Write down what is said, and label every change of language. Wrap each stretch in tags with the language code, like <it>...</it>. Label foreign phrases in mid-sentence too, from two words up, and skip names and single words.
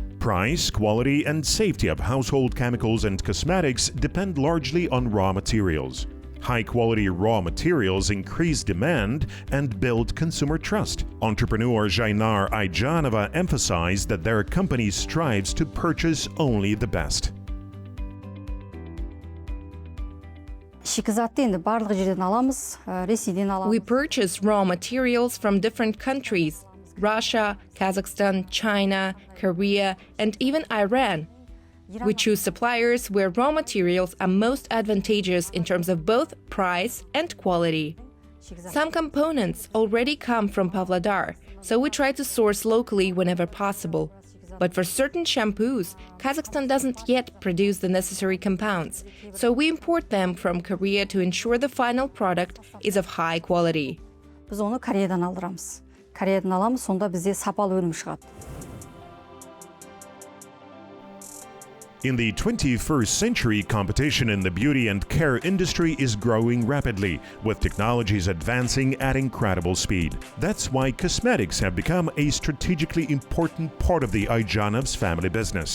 <en>Price, quality, and safety of household chemicals and cosmetics depend largely on raw materials. High-quality raw materials increase demand and build consumer trust. Entrepreneur Jaynar Ayjanova emphasized that their company strives to purchase only the best.</en> <kk>Шикізатты енді барлық жерден аламыз, Ресейден аламыз.</kk> <en>We purchase raw materials from different countries: Russia, Kazakhstan, China, Korea, and even Iran. We choose suppliers where raw materials are most advantageous in terms of both price and quality. Some components already come from Pavlodar, so we try to source locally whenever possible. But for certain shampoos, Kazakhstan doesn't yet produce the necessary compounds, so we import them from Korea to ensure the final product is of high quality.</en> <kk>Біз оны Кореядан алдырамыз. Кореядан аламыз, сонда бізде сапалы өнім шығады.</kk> <en>In the 21st century, competition in the beauty and care industry is growing rapidly, with technologies advancing at incredible speed. That's why cosmetics have become a strategically important part of the Ayjanov's family business.</en>